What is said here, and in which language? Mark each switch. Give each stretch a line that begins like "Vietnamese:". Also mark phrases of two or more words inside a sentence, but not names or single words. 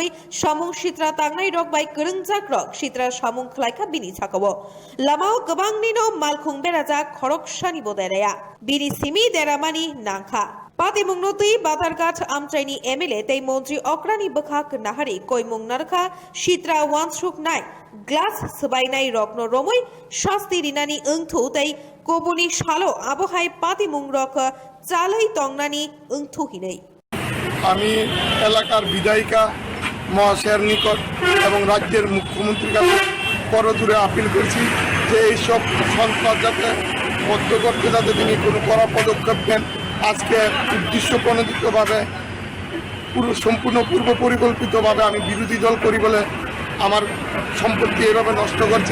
Kok Borok: सामुं सित्रा तांनाय रक बाय करंगजाक रक सित्रा सामुं खलायखा बिनि साकावो लामाओ गोबांनिनो मालखुंग बेराजाक खरकसानि बदायराया बिनि सिमि देरामानि नांखा पातिमुंनो तै बातारघाट आमचाइनि एमएलए तै मंत्री अक्रानि बखाक नाहारि कयमुं नारखा सित्रा वानसुक नाय ग्लास सबाइनाय रकनो रमै शास्ति रिनानि ओंथु तै कोबुनि सालो आबहाय पातिमुं रक चालै तंगनानि ओंथु हिनै
Bangla: আমি এলাকার বিধায়িকা মহাশয়ের নিকট এবং রাজ্যের মুখ্যমন্ত্রীর কাছে করজোড়ে আপিল করছি যে এইসব সন্ত্রাস যাতে বন্ধ করতে যাতে তিনি কোনো কড়া পদক্ষেপ নেন। আজকে উদ্দেশ্য প্রণোদিতভাবে সম্পূর্ণ পূর্ব পরিকল্পিতভাবে আমি বিরোধী দল করি বলে আমার সম্পত্তি এভাবে নষ্ট করছে।